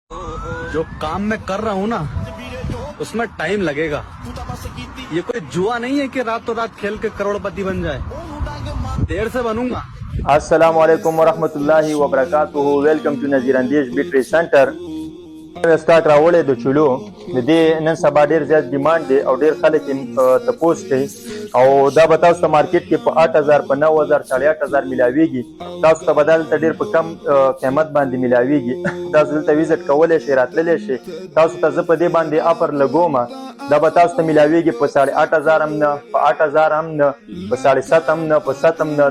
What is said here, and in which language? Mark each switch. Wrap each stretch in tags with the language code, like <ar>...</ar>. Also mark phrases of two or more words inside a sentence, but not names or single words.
<ur>جو کام میں کر رہا ہوں نا اس میں ٹائم لگے گا. یہ کوئی جوا نہیں ہے کہ راتوں رات کھیل کے کروڑپتی بن جائے. دیر سے بنوں گا.</ur> <ar>السلام علیکم ورحمة الله وبركاته.</ar> <en>welcome to नज़ीर अंदेज battery center.</en> <ps>स्टॉक راوړې د چلو د دې نن سبا ډیر زیات ډیماند دی او ډیر خلک یې تپوس کوي او دا به تاسو ته مارکیټ کې په 8000 په 9000 8000 ملاویږي. تاسو ته بدل ته ډیر په کم قیمت باندې ملاویږي. تاسو دلته وزټ کولای شئ، راتللی شئ. تاسو ته زه په دې باندې آفر لګوم، دا به تاسو ته ملاویږي په 8500 هم نه، په 8000 هم نه، په 7.5 هم نه، په 7 هم نه.</ps>